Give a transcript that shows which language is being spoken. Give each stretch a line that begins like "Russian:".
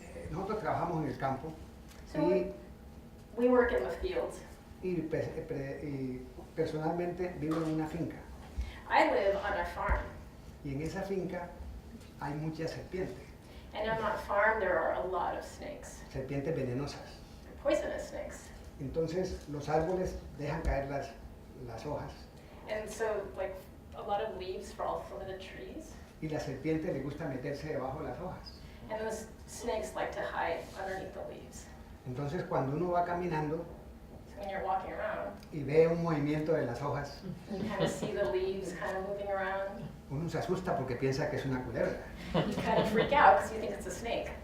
Spanish: Nosotros trabajamos en el campo
English: So
Spanish: y,
English: we work in the fields.
Spanish: y personalmente vivo en una finca.
English: I live on a farm.
Spanish: Y en esa finca hay muchas serpientes,
English: And on that farm, there are a lot of snakes,
Spanish: serpientes venenosas.
English: poisonous snakes.
Spanish: Entonces los árboles dejan caer las hojas
English: And so, like, a lot of leaves fall from the trees.
Spanish: y la serpiente le gusta meterse debajo de las hojas.
English: And those snakes like to hide underneath the leaves.
Spanish: Entonces cuando uno va caminando
English: So when you're walking around,
Spanish: y ve un movimiento de las hojas,
English: you kind of see the leaves kind of moving around.
Spanish: uno se asusta porque piensa que es una culebra,
English: You kind of freak out because you think it's a snake.